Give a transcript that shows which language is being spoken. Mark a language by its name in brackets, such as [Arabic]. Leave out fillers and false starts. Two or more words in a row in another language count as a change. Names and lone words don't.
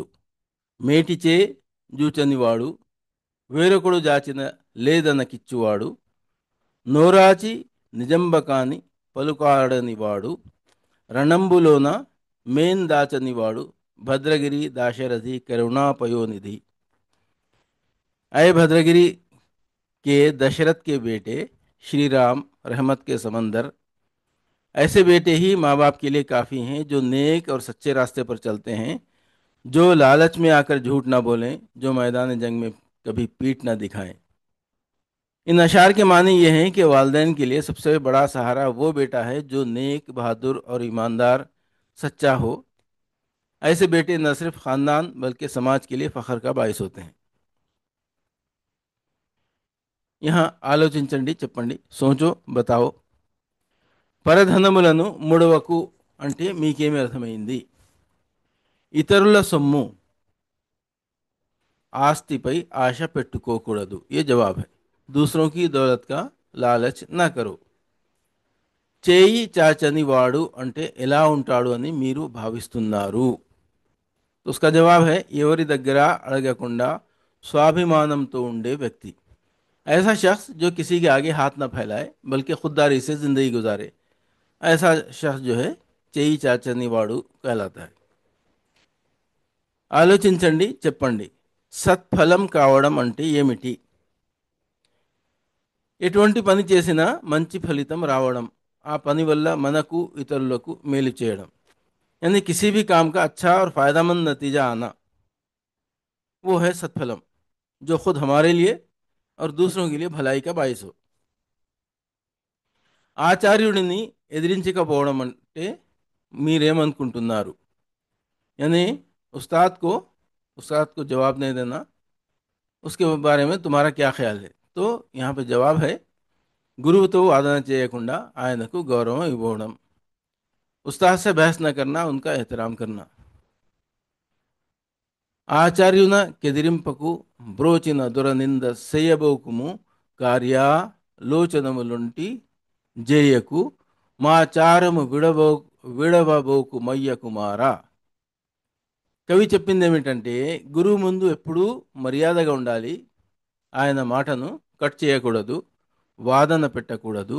[Telugu] మేటిచే జూచనివాడు, వేరొకడు జాచిన లేదనకిచ్చువాడు, నోరాచి నిజంబకాని పలుకాడనివాడు, రణంబులోన మేన్ దాచనివాడు, భద్రగిరి దాశరథి కరుణాపయోనిధి। [Urdu] اے بھدرگری کے دشرتھ کے بیٹے شری رام، رحمت کے سمندر، ایسے بیٹے ہی ماں باپ کے لیے کافی ہیں جو نیک اور سچے راستے پر چلتے ہیں، جو لالچ میں آکر جھوٹ نہ بولیں، جو میدان جنگ میں کبھی پیٹھ نہ دکھائیں. ان اشعار کے معنی یہ ہیں کہ والدین کے لیے سب سے بڑا سہارا وہ بیٹا ہے جو نیک، بہادر اور ایماندار، سچا ہو. ایسے بیٹے نہ صرف خاندان بلکہ سماج کے لیے فخر کا باعث ہوتے ہیں. یہاں [Telugu] ఆలోచించండి, చెప్పండి, [Urdu] سوچو بتاؤ. [Telugu] పరధనములను ముడవకు అంటే మీకేమి అర్థమైంది? ఇతరుల సొమ్ము, ఆస్తిపై ఆశ పెట్టుకోకూడదు, [Urdu] یہ جواب ہے. دوسروں کی دولت کا لالچ نہ کرو. [Telugu] చేయి చాచని వాడు అంటే ఎలా ఉంటాడు అని మీరు భావిస్తున్నారు? [Urdu] تو اس کا جواب ہے, [Telugu] ఎవరి దగ్గర అడగకుండా स्वाभिमानंతో ఉండే వ్యక్తి। [Urdu] ایسا شخص جو کسی کے آگے ہاتھ نہ پھیلائے بلکہ خودداری سے زندگی گزارے، ایسا شخص جو ہے [Telugu] చేయి చాచని వాడు [Urdu] کہلاتا ہے. [Telugu] ఆలోచించండి, చెప్పండి, సత్ఫలం కావడం అంటే ఏమిటి? ఎటువంటి పని చేసినా మంచి ఫలితం రావడం, ఆ పని వల్ల మనకు ఇతరులకు మేలు చేయడం, [Urdu] یعنی کسی بھی کام کا اچھا اور فائدہ مند نتیجہ آنا، وہ ہے सत्फलम، جو خود ہمارے لیے اور دوسروں کے لیے بھلائی کا باعث ہو। [Telugu] ఆచార్యుడిని ఎదిరించకపోవడం అంటే మీరేమనుకుంటున్నారు? [Urdu] یعنی استاد کو استاد کو جواب نہیں دینا، اس کے بارے میں تمہارا کیا خیال ہے? تو یہاں پہ جواب ہے, [Telugu] గురువుతో వాదన చేయకుండా ఆయనకు గౌరవం ఇవ్వడం, [Urdu] استاد سے بحث نہ کرنا، ان کا احترام کرنا. [Telugu] ఆచార్యున కెదిరింపకు బ్రోచిన దురనింద సేయబోకుము, కార్యాలోచనములుంటి జేయకు, మా చారము విడవబోకు మయ్య కుమారా। కవి చెప్పింది ఏమిటంటే, గురువు ముందు ఎప్పుడూ మర్యాదగా ఉండాలి, ఆయన మాటను కట్ చేయకూడదు, వాదన పెట్టకూడదు।